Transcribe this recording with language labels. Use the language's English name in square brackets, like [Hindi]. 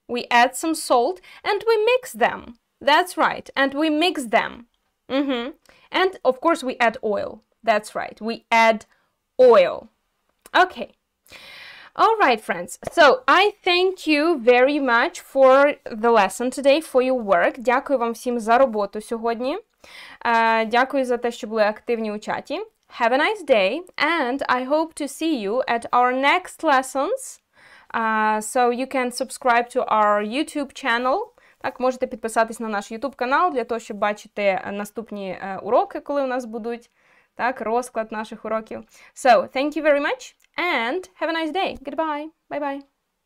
[English] We add some salt and we mix them. That's right. And we mix them. And of course we add oil. That's right. We add oil. Okay. All right, friends. So I thank you very much for the lesson today, for your work. [Ukrainian] Дякую вам всім за роботу сьогодні. Дякую за те, що були активні у чаті. [English] Have a nice day. And I hope to see you at our next lessons. So you can subscribe to our YouTube channel. [Ukrainian] Так, можете підписатись на наш YouTube канал для того, щоб бачити наступні уроки, коли у нас будуть. Так, розклад наших уроків. [English] So, thank you very much and have a nice day. Goodbye. Bye-bye.